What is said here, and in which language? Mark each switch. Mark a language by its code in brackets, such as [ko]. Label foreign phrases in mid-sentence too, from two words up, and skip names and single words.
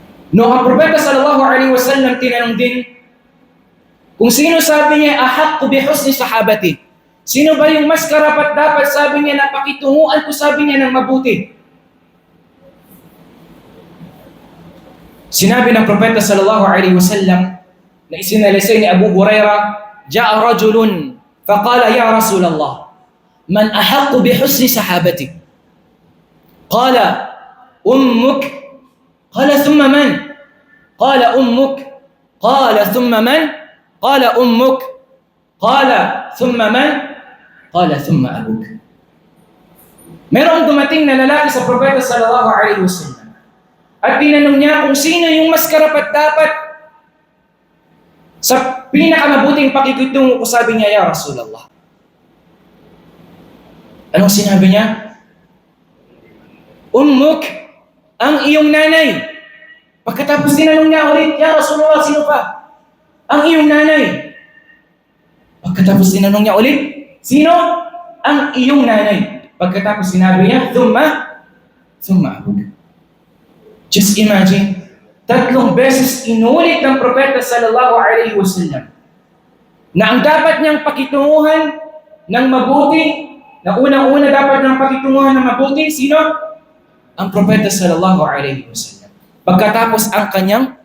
[tl] Noong ang Propeta [ar] صلى الله عليه وسلم [tl] tinanong din kung sino, sabi niya, [ar] أحق بحسن صحابتي. [tl] Sino ba yung mas karapat dapat, sabi niya, na pakitunguan ko, sabi niya, ng mabuti. Sinabi ng Propeta [ar] صلى الله عليه وسلم [tl] na isinalisay ni Abu Hurairah, [ar] جاء رجل فقال يا رسول الله، من أحق بحسن صحابتي? قال أمك. قال ثم من؟ قال أمك. قال ثم من؟ قال أمك. قال ثم من؟ قال ثم أبوك. [tl] Merong dumating na lalaki sa Propeta [ar] صلى الله عليه وسلم [tl] at tinanong niya kung sino yung mas karapat-dapat sa pinakamabuting pakikitungo ko, sabi niya, [ar] يا رسول الله. [tl] Anong sinabi niya? Ummuk, ang iyong nanay. Pagkatapos tinanong niya ulit, [ar] يا رسول الله, [tl] sino pa? Ang iyong nanay. Pagkatapos tinanong niya ulit, sino? Ang iyong nanay. Pagkatapos sinabi niya, [ar] ثم أبوك. [en] Just imagine, [tl] 3 beses inulit ng Propeta [ar] صلى الله عليه وسلم [tl] na ang dapat niyang pakitunguhan ng mabuti, na unang-una dapat niyang pakitunguhan ng mabuti, sino? Ang Propeta [ar] صلى الله عليه وسلم. [tl] Pagkatapos ang kanyang